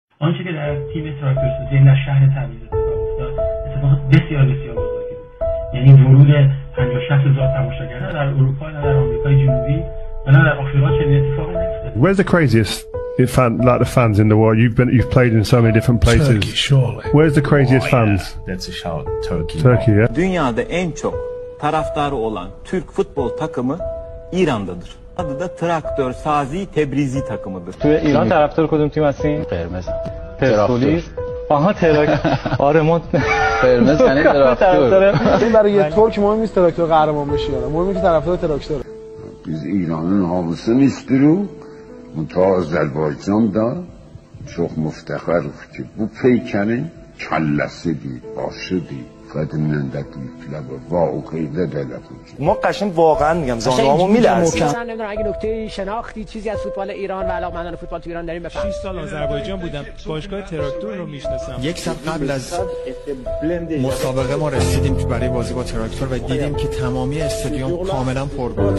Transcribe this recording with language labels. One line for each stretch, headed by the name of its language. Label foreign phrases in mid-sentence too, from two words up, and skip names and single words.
Persian: آنچه که در تیم تراکتورسازی در شهر تبریز اتفاق افتاد اتفاق بسیار بسیار بزرگی بود. یعنی ورود 50-60 هزار تماشاگر نه در اروپا، نه در آمریکای جنوبی و نه در آفریقا چنین اتفاقی نیفتاد.
English: Where's the craziest like the fans in the world? You've played in so many different places. Turkey, surely. Where's the craziest fans? That's a shout. Turkey. Turkey, yeah.
Turkish: Dünyada en çok taraftarı olan Türk futbol takımı İran'dadır. Adı da Traktör Sazi Tebrizi takımıdır.
Persian: توی ایران طرفدار کدوم تیم هستین؟ قرمز. پرسپولیس. آها آره ما قرمز یعنی تراکتور. این برای یه ترک مهم نیست تراکتور قهرمان بشه یا نه، مهمه که طرفدار تراکتوره.
Turkish: Biz İran'ın havasını istiyoruz.
Azerbaijani: Ta Azərbaycanda çox müftəxərik ki, bu peykanın kəlləsidir, başıdır. قدیم‌اند دیپلم واقعیده دلتون
Persian: ما قشنگ واقعا میگم زانوامو میلرزه. من نمیدونم اگه نکته شناختی چیزی از فوتبال ایران و علاقه‌مندان فوتبال تو ایران داریم بفهمید. 6 سال آذربایجان بودم، باشگاه تراکتور رو میشناسم. یک سال قبل از مسابقه ما رسیدیم برای بازی با تراکتور و دیدیم که تمامی استادیوم کاملا پر بود.